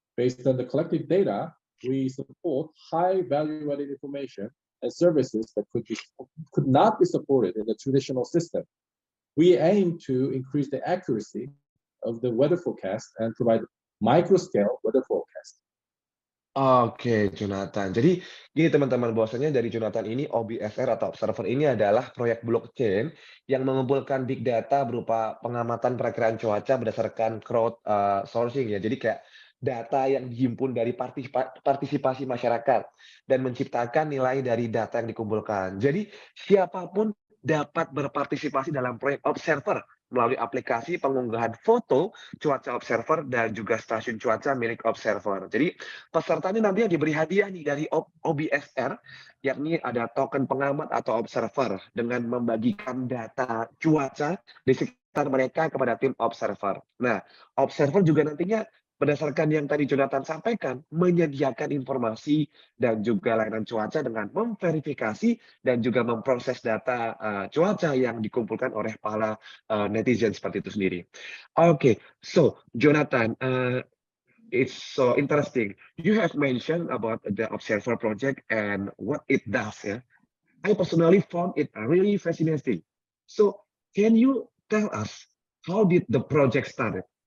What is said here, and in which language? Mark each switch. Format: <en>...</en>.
<en>Based on the collected data, we support high value-added information and services that could not be supported in the traditional system. We aim to increase the accuracy of the weather forecast and provide micro-scale weather forecast.</en> <id>Oke, Jonathan. Jadi gini teman-teman, bahwasanya dari Jonathan ini, OBSR atau Observer ini adalah proyek blockchain yang mengumpulkan big data berupa pengamatan perakiraan cuaca berdasarkan crowdsourcing ya. Jadi kayak data yang dihimpun dari partisipasi masyarakat dan menciptakan nilai dari data yang dikumpulkan. Jadi siapapun dapat berpartisipasi dalam proyek Observer melalui aplikasi pengunggahan foto cuaca Observer dan juga stasiun cuaca milik Observer. Jadi pesertanya nanti diberi hadiah nih dari OBSR, yakni ada token pengamat atau Observer dengan membagikan data cuaca di sekitar mereka kepada tim Observer. Nah, Observer juga nantinya berdasarkan yang tadi Jonathan sampaikan, menyediakan informasi dan juga layanan cuaca dengan memverifikasi dan juga memproses data cuaca yang dikumpulkan oleh para netizen seperti itu sendiri.</id> <en>Okay, so Jonathan, it's so interesting. You have mentioned about the Observer project and what it does, yeah? I personally found it really fascinating. So, can you tell us how did the project started?</en>